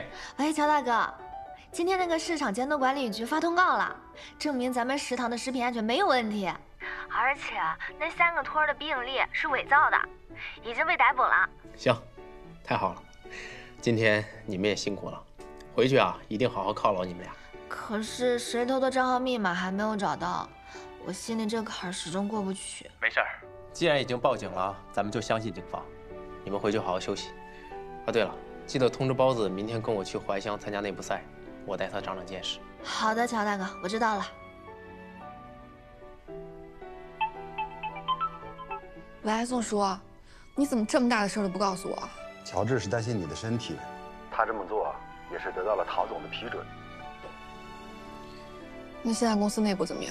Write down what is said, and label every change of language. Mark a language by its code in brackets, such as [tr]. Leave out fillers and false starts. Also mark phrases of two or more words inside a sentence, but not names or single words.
[zh] 乔大哥，今天那个市场监督管理局发通告了，证明咱们食堂的食品安全没有问题，而且那3个托儿的鼻影例是伪造的，已经被逮捕了。行，太好了，今天你们也辛苦了，回去啊一定好好犒劳你们俩。可是谁偷的账号密码還沒有找到，我心裡這坎始終過不去。沒事兒，既然已經報警了，咱們就相信警方。你們回去好好休息。啊，對了，記得通知包子明天跟我去懷鄉參加內部賽，我帶他長長見識。好的，喬大哥，我知道了。喂，宋叔，你怎麼這麼大的事都不告訴我？喬治是擔心你的身體，他這麼做也是得到了陶總的批准。那現在公司內部怎麼樣？